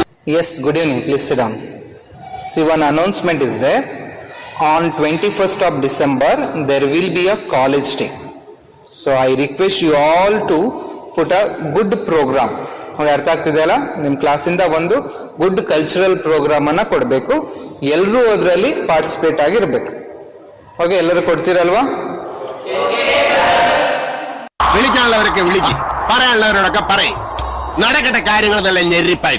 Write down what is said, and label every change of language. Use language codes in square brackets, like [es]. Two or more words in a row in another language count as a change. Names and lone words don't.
[en] Yes, good evening. Please sit down. See, one announcement is there. On 21st of December, there will be a college day. So I request you all to put a good program. [kn] ಅರ್ಥ ಆಗ್ತಿದೆಯಲ್ಲ, ನಿಮ್ಮ ಕ್ಲಾಸಿಂದ ಒಂದು [en] good cultural program [kn] ಅನ್ನ ಕೊಡಬೇಕು. ಎಲ್ಲರೂ ಅದರಲ್ಲಿ ಪಾರ್ಟಿಸಿಪೇಟ್ ಆಗಿರ್ಬೇಕು. ಓಕೆ, ಎಲ್ಲರೂ ಕೊಡ್ತೀರಲ್ವಾ? [ml] വിളിക്കാനുള്ളവരൊക്കെ വിളിക്ക്, പറയാനുള്ളവരോടൊക്കെ പറയും. നടക്കട്ടെ കാര്യങ്ങളെല്ലാം ഞെരിപ്പായിട്ട്.